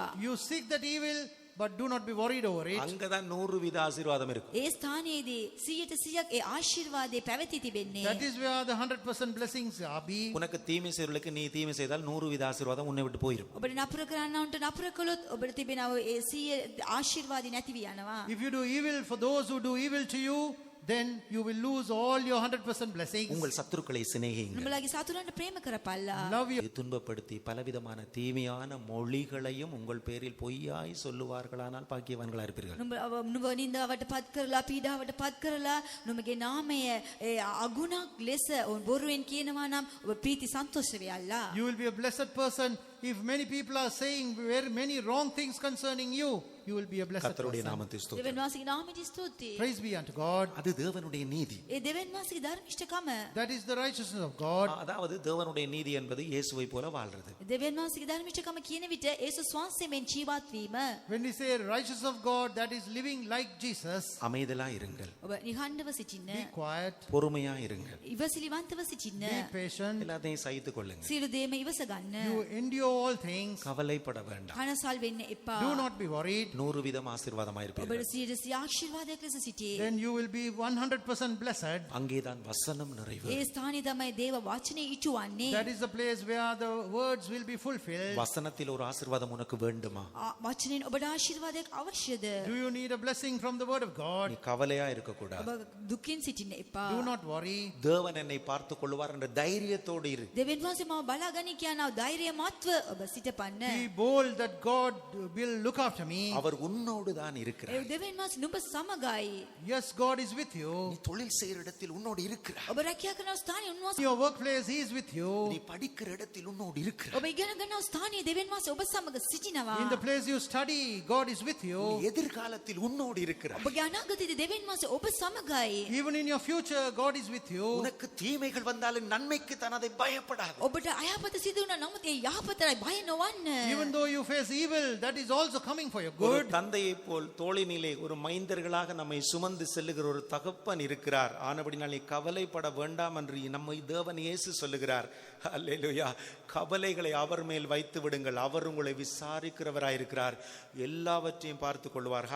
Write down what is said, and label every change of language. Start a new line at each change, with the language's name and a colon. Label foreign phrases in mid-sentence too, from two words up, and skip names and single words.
English: You seek that evil, but do not be worried over it.
Tamil: அங்கதான் 100 வித ஆசீர்வாதம் இருக்கும்.
Sinhala: ඒ ස්ථානයේදී 100% ඒ ආශිර්වාදේ පැවති තිබෙන්නේ.
English: That is where the 100% blessings are be.
Tamil: உனக்கு தீமை செய்வர்களுக்கு நீ தீமை செய்தால் 100 வித ஆசீர்வாதம் உன்னை விட்டு போயிடும்.
Sinhala: ඔබට නපුර කරන්නවන්ට නපුර කළොත් ඔබට තිබෙනව ඒ 100 ආශිර්වාදي නැති වී යනවා.
English: If you do evil for those who do evil to you, then you will lose all your 100% blessings.
Tamil: உங்கள் சத்துருக்களை சிநேகியுங்கள்.
Sinhala: නුඹලාගේ සතුරන්ට ප්‍රේම කරපල්ලා.
English: Love you.
Tamil: துன்பப்படுத்தி பலவிதமான தீமையான மொழிகளையும் உங்கள் பேரில் பொய்யாய் சொல்லுவார்களானால் பாக்கியவான்களா இருப்பீர்கள்.
Sinhala: නුඹ නින්දාවට පත් කරලා පීඩාවට පත් කරලා නුඹගේ නාමය ඒ අගුණක් ලෙස බොරුවෙන් කියනවා නම් ඔබ ප්‍රීති සන්තෝෂ වෙයල්ලා.
English: You will be a blessed person if many people are saying very many wrong things concerning you, you will be a blessed
Tamil: கர்த்தருடைய
English: person.
Tamil: நாமத்தை ஸ்தோத்திரம்.
Sinhala: දෙවන් වාසගේ නාමයට ස්තුතියි.
English: Praise be unto God.
Tamil: அது தேவனுடைய நீதி.
Sinhala: ඒ දෙවන් වාසගේ ධර්මිෂ්ඨකම.
English: That is the righteousness of God.
Tamil: அதாவது தேவனுடைய நீதி என்பது இயேசுவை போல வாழ்றது.
Sinhala: දෙවන් වාසගේ ධර්මිෂ්ඨකම කියන විට ඒසුස් වහන්සේ මෙන් ජීවත් වීම.
English: When we say righteousness of God, that is living like Jesus.
Tamil: அமைதலா இருங்கள்,
Sinhala: ඔබ නිහඬව සිටින්න.
English: Be quiet,
Tamil: பொறுமையா இருங்கள்,
Sinhala: ඉවසිලිවන්තව සිටින්න.
English: be patient.
Tamil: எல்லாத்தையும் சகித்துக் கொள்ளுங்க.
Sinhala: සියලු දේම ඉවස ගන්න.
English: You endure all things.
Tamil: கவலைப்பட வேண்டாம்.
Sinhala: කනසල් වෙන්න එපා.
English: Do not be worried.
Tamil: 100 வீதம் ஆசீர்வாதமா இருப்பீர்கள்.
Sinhala: ඔබට 100 ආශිර්වාදයක් ලෙස සිටී.
English: Then you will be 100% blessed.
Tamil: அங்கேதான் வசனம் நிறைவு.
Sinhala: ඒ ස්ථානයේ තමයි දේව වචනේ ඉටුවන්නේ.
English: That is the place where the words will be fulfilled.
Tamil: வசனத்தில் ஒரு ஆசீர்வாதம் உனக்கு வேண்டுமா?
Sinhala: වචනෙන් ඔබට ආශිර්වාදයක් අවශ්‍යද?
English: Do you need a blessing from the word of God?
Tamil: நீ கவலையா இருக்க கூடாது.
Sinhala: ඔබ දුකින් සිටින්න එපා.
English: Do not worry.
Tamil: தேவன் என்னை பார்த்துக் கொள்வார் என்ற தைரியத்தோடு இரு.
Sinhala: දෙවියන් වහන්සේ මාව බලාගනි කියන ධෛර්යමත්ව ඔබ සිටපන්න.
English: Be bold that God will look after me.
Tamil: அவர் உன்னோடு தான் இருக்கிறார்.
Sinhala: ඒ දෙවියන් වහන්සේ නුඹ සමගයි.
English: Yes, God is with you.
Tamil: நீ தொழில் செய்கிற இடத்தில் உன்னோடு இருக்கிறார்.
Sinhala: ඔබ රැකියා කරන ස්ථානයේ
English: In
Sinhala: උන්වහන්සේ
English: your workplace, He is with you.
Tamil: நீ படிக்கிற இடத்தில் உன்னோடு இருக்கிறார்.
Sinhala: ඔබ ඉගෙන ගන්නා ස්ථානයේ දෙවියන් වහන්සේ ඔබ සමග සිටිනවා.
English: In the place you study, God is with
Tamil: நீ
English: you.
Tamil: எதிர்காலத்தில் உன்னோடு இருக்கிறார்.
Sinhala: ඔබගේ අනාගතයේදී දෙවියන් වහන්සේ ඔබ සමගයි.
English: Even in your future, God is with you.
Tamil: உனக்கு தீமைகள் வந்தாலும் நன்மைக்கு தான் அதை பயப்படாது.
Sinhala: ඔබට අයහපත සිදු වුණා නමුත් ඒ යහපතයි බය නොවන්න.
English: Even though you face evil, that is also coming for your
Tamil: ஒரு
English: good.
Tamil: தந்தையை போல் தோளினிலே ஒரு மைந்தர்களாக நம்மை சுமந்து செல்லுகிற ஒரு தகப்பன் இருக்கிறார். ஆனபடினால் நீ கவலைப்பட வேண்டாம் என்று நம்மை தேவன் இயேசு சொல்லுகிறார். அல்லேலூயா. கவலைகளை அவர் மேல் வைத்து விடுங்கள், அவர் உங்களை விசாரிக்கிறவராயிருக்கிறார், எல்லாவற்றையும் பார்த்து கொள்வார்.